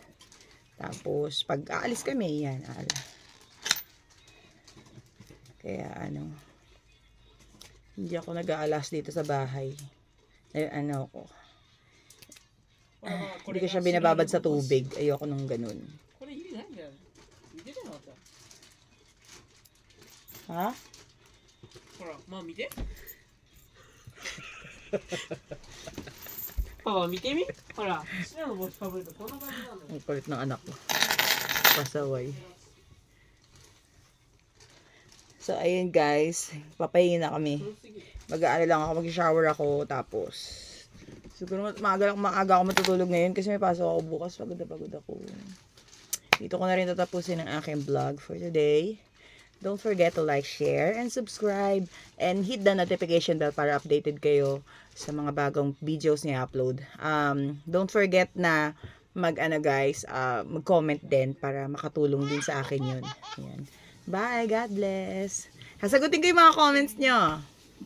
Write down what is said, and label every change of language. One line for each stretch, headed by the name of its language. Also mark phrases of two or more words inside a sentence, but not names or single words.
Filipino: Tapos pag aalis kami, yan. Kaya hindi ako nag-aalas dito sa bahay. Hindi ko siya binababad sa tubig. Ayoko nung ganun. Ha?
Japanese: パパ見てみほら白の帽子かぶるとこんな感じなのよ
Filipino: Ang kulit ng anak ko. Pasaway. So, ayun guys. Papahingi na kami. Mag-aano lang ako, mag-shower ako. Tapos, siguro maaga ako matutulog ngayon kasi may pasok ako bukas. Pagod na pagod ako. Dito ko na rin tatapusin ang aking vlog
English: for today. Don't forget to like, share, and subscribe. And hit the notification bell
Filipino: para updated kayo sa mga bagong videos niya upload.
English: Don't forget
Filipino: na mag-comment din para makatulong din sa akin yun. Ayan. Bye,
English: God bless.
Filipino: Sasagutin ko yung mga comments nyo.